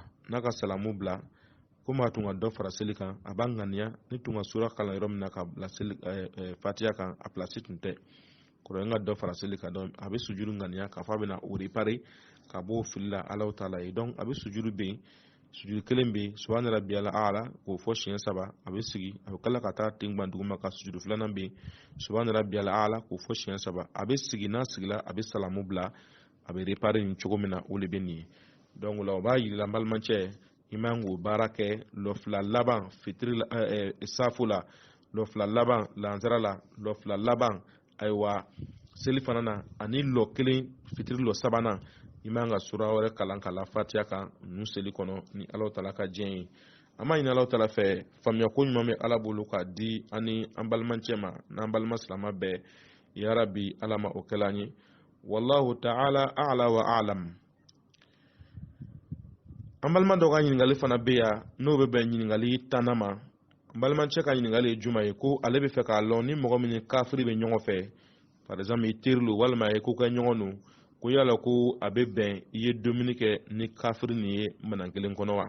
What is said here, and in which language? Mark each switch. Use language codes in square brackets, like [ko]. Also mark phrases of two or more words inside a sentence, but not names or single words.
[bm] N'a ka salamu bila komi a tun ka dɔ fara seli kan a b'a ŋaniya ni tun ka sura kalan yɔrɔ min na ka bila fatiha kan a pilasi tun tɛ, kɔrɔ n ka dɔ fara seli kan, donc a bɛ sujudu ŋaniya k'a fɔ a bɛna o repare ka bɔ fili la [ar] الله تعالى [bm] ye. Donc a bɛ sujudu bɛ yen, sujudu kelen bɛ yen [ar] سبحان ربي الأعلى [bm] k'o fɔ siɲɛ 3, a bɛ sigi a bɛ kala ka taa ten gban duguma ka sujudu filanan bɛ yen [ar] سبحان ربي الأعلى [bm] k'o fɔ siɲɛ 3, a bɛ sigi, n'a sigila a bɛ salamu bila, a bɛ repare nin cogo min na o de bɛ nin ye. Donc o la o b'a yir'i la n balimancɛ i man k'o baara kɛ lɔfila laban fitiri safu la, lɔfila laban lansara la, lɔfila laban ayiwa seli fana na, ani lɔ kelen fitiri lɔ sabanan i man ka sura wɛrɛ kalan ka la fatiha kan ninnu seli kɔnɔ ni [ar] الله تعالى [bm] ka diɲɛ ye. An b'a ɲini [ar] الله تعالى [bm] fɛ faamuya ko ɲuman bɛ ala bolo k'a di ani an balimancɛ ma n'an balima silamɛ bɛɛ, [ar] يا رب [bm] ala ma o kɛla an ye. [ar] والله تعالى أعلى وأعلم. [bm] An balima dɔ ka ɲininkali fana bɛ yan n'o bɛ bɛn ɲininkali 10 ma. An balimancɛ ka ɲininkali ye juma ye ko ale bɛ fɛ k'a lɔn ni mɔgɔ min ni kafiri bɛ ɲɔgɔn fɛ, [fr] par exemple [bm] i teri lo walima a ye ko kɛ ɲɔgɔn no, ko yala ko a bɛ bɛn i ye dumuni kɛ ni kafiri nin ye minan kelen kɔnɔ wa?